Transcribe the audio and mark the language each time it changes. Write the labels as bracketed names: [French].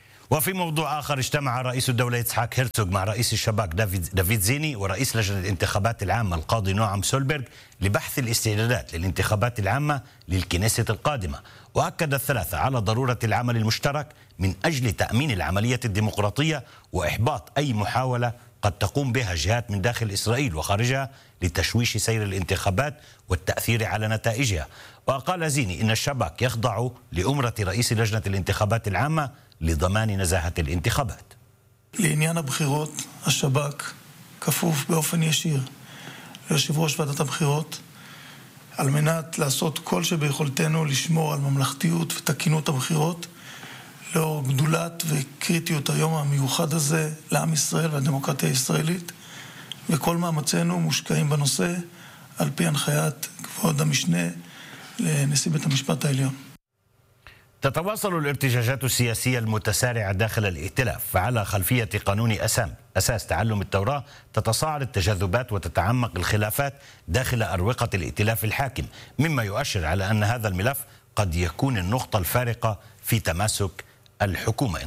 [Arabic] وفي موضوع آخر، اجتمع رئيس الدولة إسحاق هيرتسوغ مع رئيس الشباك دافيد زيني ورئيس لجنة الانتخابات العامة القاضي نوعم سولبرغ لبحث الاستعدادات للانتخابات العامة للكنيسة القادمة، وأكد الثلاثة على ضرورة العمل المشترك من أجل تأمين العملية الديمقراطية وإحباط أي محاولة قد تقوم بها جهات من داخل إسرائيل وخارجها لتشويش سير الانتخابات والتأثير على نتائجها. وقال زيني إن الشباك يخضع لأمرة رئيس لجنة الانتخابات العامة لضمان نزاهة الانتخابات. [Hebrew] לעניין הבחירות, השבק כפוף באופן ישיר ליושב ראש ועדת הבחירות על מנת לעשות כל שביכולתנו לשמור על ממלכתיות ותקינות הבחירות לאור גדולת וקריטיות היום המיוחד הזה לעם ישראל והדמוקרטיה הישראלית, וכל מאמצינו מושקעים בנושא על פי הנחיית כבוד המשנה לנשיא בית המשפט העליון. [Arabic] تتواصل الارتجاجات السياسية المتسارعة داخل الائتلاف، فعلى خلفية قانون أساس تعلم التوراة تتصاعد التجاذبات وتتعمق الخلافات داخل أروقة الائتلاف الحاكم، مما يؤشر على أن هذا الملف قد يكون النقطة الفارقة في تماسك الحكومة.